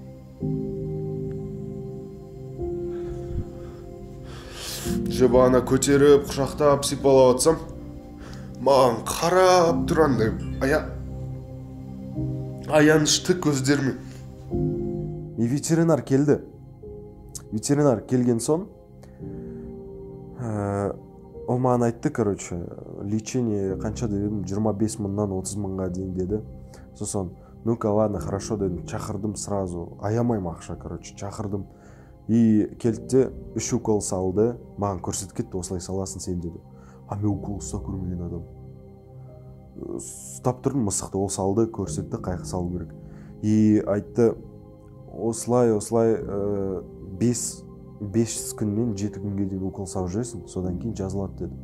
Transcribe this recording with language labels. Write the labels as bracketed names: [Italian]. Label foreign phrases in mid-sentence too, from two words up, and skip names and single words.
[Kazakh] Же бағана көтеріп, құшақтап, сипалап атсам, маған қарап тұрғандай аянышты көздермен. И ветеринар келді. Ветеринар келген соң, ол маған айтты, короче, лечение қанша дедім, 25 мыңнан 30 мыңға дейін деді. Сосын, [Russian] ну-ка, ладно, хорошо [Kazakh] дедім, шақырдым сразу, аямайым ақша, короче, шақырдым. И келді, 3 укол салды, маған көрсетіп кетті, осылай саласын сен деді. Мен укол ұстап көрмеген адам. Ұстап тұрдым, мысықты ол салды, көрсетті, қайқы салу керек. И айтты, осылай 5 күннен 7 күнге дейін укол салып жүресің, содан кейін жазылады деді.